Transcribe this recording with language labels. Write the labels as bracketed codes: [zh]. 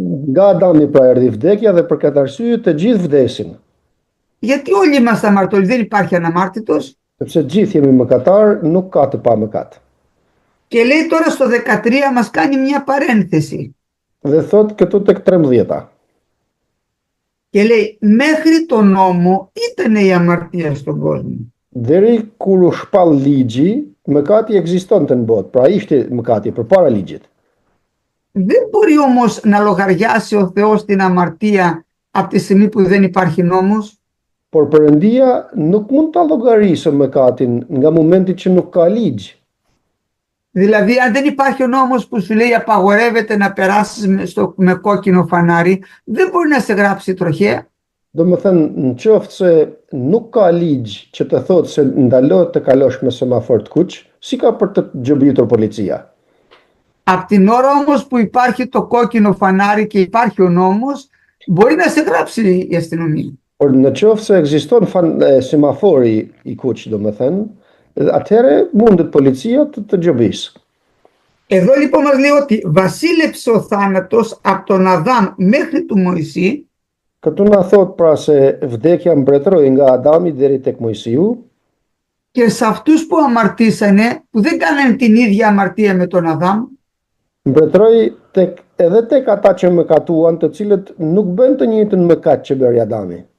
[sq] Nga Adami pra erdhi vdekja dhe për këtë arsye të gjithë vdesin. [el] Γιατί όλοι είμαστε αμαρτωλοί, δεν υπάρχει αναμάρτητος. [sq] Sepse gjithë jemi mëkatar, nuk ka të pa mëkat. [el] Και λέει τώρα στο 13 μας κάνει μια παρένθεση. [sq] Dhe thot këtu tek 13. [el] Και λέει μέχρι τον νόμο ήταν η αμαρτία στον κόσμο. [sq] Deri kur u shpall ligji, mëkati ekzistonte në botë, pra ishte mëkati përpara ligjit. [el] Δεν μπορεί όμως να λογαριάσει ο Θεός την αμαρτία από τη στιγμή που δεν υπάρχει νόμος. [sq] Por Perëndia nuk mund ta llogarisë mëkatin nga momenti që nuk ka ligj. [el] Δηλαδή αν δεν υπάρχει ο νόμος που σου λέει απαγορεύεται να περάσεις με κόκκινο φανάρι, δεν μπορεί να σε γράψει τροχέα. [sq] Domethënë, nëse nuk ka ligj që të thotë se ndalohet të kalosh me semafor të kuq, si ka për të gjëbritur policia? [el] Απ' την ώρα όμως που υπάρχει το κόκκινο φανάρι και υπάρχει ο νόμος, μπορεί να σε γράψει η αστυνομία. [sq] Por në qoftë se ekziston semafori i kuq, domethënë, atëherë mundet policia të gjobisë. [el] Εδώ λοιπόν μας λέει ότι βασίλεψε ο θάνατος από τον Αδάμ μέχρι του Μωυσή. [sq] Këtu na thot pra se vdekja mbretëroi nga Adami deri tek Mojsiu. [el] Και σε αυτούς που αμαρτήσανε, που δεν κάνανε την ίδια αμαρτία με τον Αδάμ, [sq] Mbretëroi edhe tek ata që mëkatuan, të cilët nuk bën të njëjtën mëkat që bëri Adami.